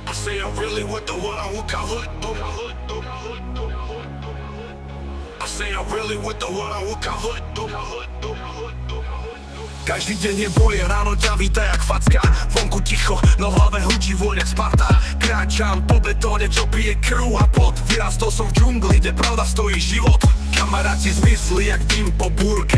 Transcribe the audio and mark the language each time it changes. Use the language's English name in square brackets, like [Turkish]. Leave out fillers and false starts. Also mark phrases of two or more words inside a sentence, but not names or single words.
[English] say I'm really with the one I will call hood. I say I'm really with the one I will call hood. [Slovak] Každý deň je boje, ráno ťa víta jak facka. Vonku ticho, no v hlave hučí vôňa Sparta. Kráčam po betóne, čo pije krv a pot. Vyrastol som v džungli, kde pravda stojí život. Kamaráti zmizli jak dým po búrke.